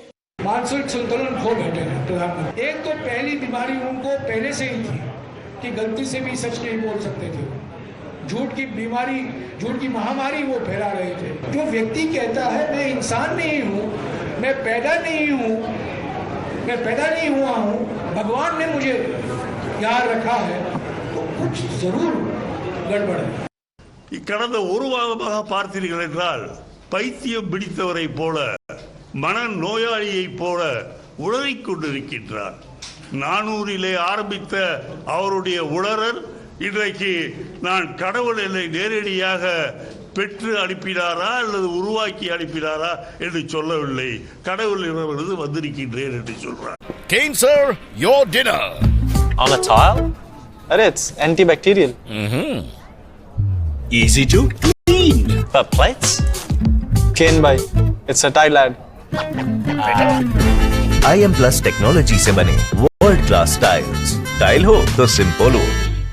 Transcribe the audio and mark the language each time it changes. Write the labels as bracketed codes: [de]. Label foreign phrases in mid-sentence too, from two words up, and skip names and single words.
[hi] मानसिक संतुलन खो बैठे हैं प्रधानमंत्री। एक तो पहली बीमारी उनको पहले से ही थी कि गलती से भी सच नहीं बोल सकते थे, झूठ की बीमारी, झूठ की महामारी वो फैला रहे थे। जो व्यक्ति कहता है मैं इंसान नहीं हूँ, मैं पैदा नहीं हुआ हूँ, भगवान ने मुझे यहाँ रखा है, तो कुछ जरूर गड़बड़ है। [ta] கடந்த ஒரு வாரமாக பார்த்தீர்கள் என்றால் பைத்தியம் பிடித்தவரை போல மன நோயாளியை போல உளறிக் கொண்டிருக்கின்றார். 400 ஆரம்பித்த அவருடைய உளறல் இன்றைக்கு நான் கடவுள் என்னை நேரடியாக பெற்று அனுப்பினாரா அல்லது உருவாக்கி அனுப்பினாரா என்று சொல்லவில்லை, கடவுள் இடமிருந்து வந்திருக்கின்றேன் என்று சொல்றார். [en] Kane sir, your dinner. On a tile? It's antibacterial. Easy to clean. But plates? Kane bhai, it's a tile ad. IM Plus technology [hi] से बने [en] world class tiles, [hi] टाइल हो तो सिंपल हो।